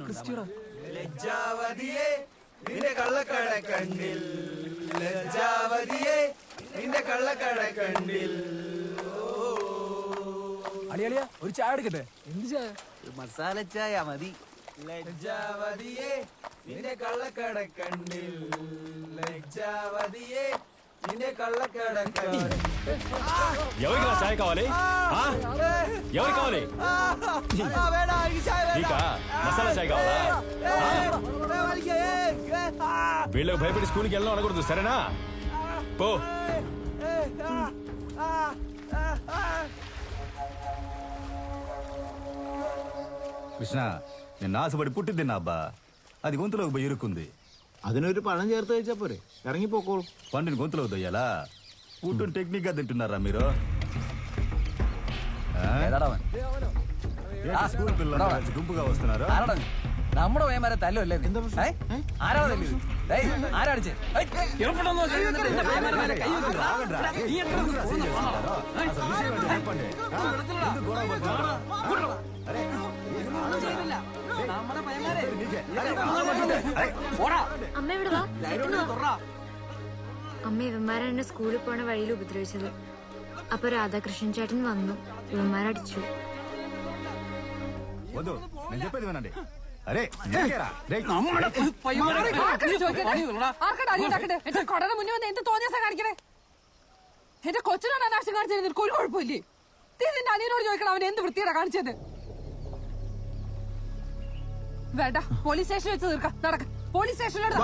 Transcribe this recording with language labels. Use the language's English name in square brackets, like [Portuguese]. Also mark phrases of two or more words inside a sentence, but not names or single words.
[Malayalam] ലജ്ജാവതിയേ നിന്റെ കള്ളക്കട കണ്ണിൽ, ലജ്ജാവതിയേ നിന്റെ കള്ളക്കട കണ്ണിൽ. അളിയളിയ ഒരു ചായ എടുക്കട്ടെ? എന്ത് ചായ? മസാല ചായ മതി. ലജ്ജാവതിയേ നിന്റെ കള്ളക്കട കണ്ണിൽ, ലജ്ജാവതിയേ [Telugu] నిన్నే కళ్ళకడకడి. ఎవరికి చాయ్ కావాలి? ఎవరికి కావాలి? నీకా మసాలా చాయ్ కావాలా? వీళ్ళకి భయపడి స్కూల్కి వెళ్ళడం అనకూడదు, సరేనా? పో. కృష్ణ, నిన్న ఆశపడి పుట్టి తిన్నా అబ్బా, అది గొంతులోకి పోయి ఇరుక్కుంది. [Malayalam] അതിനൊരു പഴം ചേർത്ത് കഴിച്ചാ പോരെ, ഇറങ്ങിപ്പോക്കോളൂ. [Telugu] పండుని గొంతులోకి దొయ్యాలా? పుట్టుని టెక్నిక్ గా తింటున్నారా మీరు? స్కూల్ పిల్లలు గుంపుగా వస్తున్నారు. [Malayalam] നമ്മുടെ വേമാരെ തല്ലുമല്ലേ? ആരാ ആരാടിച്ചേ? അമ്മ ഇവിടെ വാ. അമ്മ ഇവന്മാരെ എന്നെ സ്കൂളിൽ പോണ വഴിയിൽ ഉപദ്രവിച്ചത്. അപ്പൊ രാധാകൃഷ്ണൻ ചേട്ടൻ വന്നു, ഇവന്മാരടിച്ചു. [Telugu] వద్దు, నేను చెప్పేది వినండి. అరే [Malayalam] കൊടന മുന്നേ വന്ന് എന്ത് തോന്നിയാ കാണിക്കണേ? എന്റെ കൊച്ചിനാണ് അനാവശ്യം കാണിച്ചത്. നിനക്ക് ഒരു കുഴപ്പമില്ലേ? നിന്റെ അനിയനോട് ചോദിക്കണം അവൻ എന്ത് വൃത്തിയാണ് കാണിച്ചത്. വേണ്ട പോലീസ് സ്റ്റേഷനിൽ വെച്ച് തീർക്കാം നടക്ക പോലീസ് സ്റ്റേഷനിലോട്ട്